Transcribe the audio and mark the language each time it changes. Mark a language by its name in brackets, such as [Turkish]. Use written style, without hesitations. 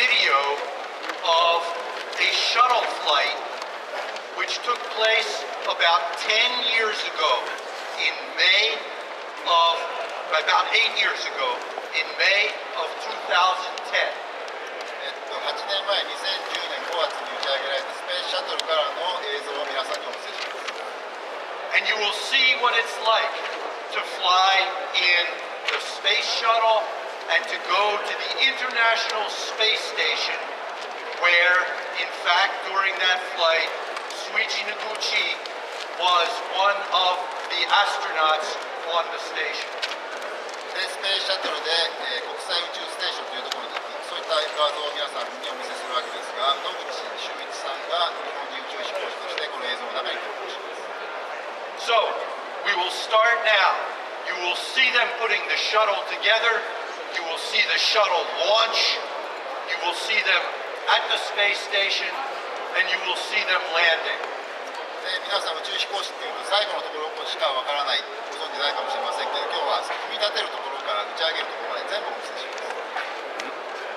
[English] a shuttle flight which took place about 10 years ago in May of, about 8 years ago, in May of 2010. [Japanese] 8年前、2010年5月に打ち上げられたスペースシャトルからの映像を皆さんにお見せします。 [English] And you will see what it's like to fly in the space shuttle and to go to the International Space Station, where, in fact, during that flight, Suichi Noguchi was one of the astronauts on the station. [Japanese] で、スペースシャトルで、国際宇宙ステーションというところに行き、そういった画像を皆さんにお見せするわけですが、野口秀一さんが日本人宇宙飛行士としてこの映像の中に登場します。 [English] So, we will start now. You will see them putting the shuttle together. You will see the shuttle launch. You will see them at the space station, and you will see them landing. [Japanese] で、皆さん宇宙飛行士っていうと最後のところしかわからない、ご存じないかもしれませんけど、今日は組み立てるところから打ち上げるところまで全部お見せします。